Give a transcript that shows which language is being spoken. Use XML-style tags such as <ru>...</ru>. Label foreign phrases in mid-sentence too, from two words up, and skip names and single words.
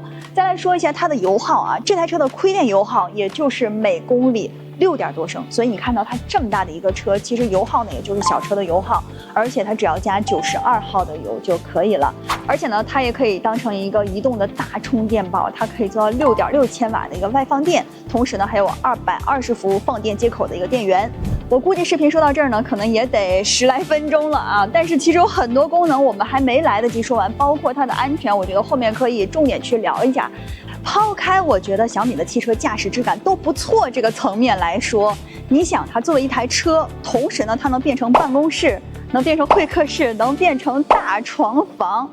<zh>再來說一下它的油耗啊，這台車的虧電油耗也就是每公里6點多升，所以你看到它這麼大的一個車，其實油耗呢也就是小車的油耗，而且它只要加92號的油就可以了。而且呢，它也可以当成一個移動的大充電寶，它可以做到6.6千瓦的一個外放電，同時呢還有220伏放電接口的一個電源。我估計視頻說到這兒呢，可能也得10來分鐘了啊！但是其實有很多功能我們還沒來得及說完，包括它的安全，我覺得後面可以重點去聊一下。拋開我覺得小米的汽車駕駛質感都不錯這個層面來說，你想它作為一台車，同時呢它能變成辦公室，能變成會客室，能變成大床房。</zh>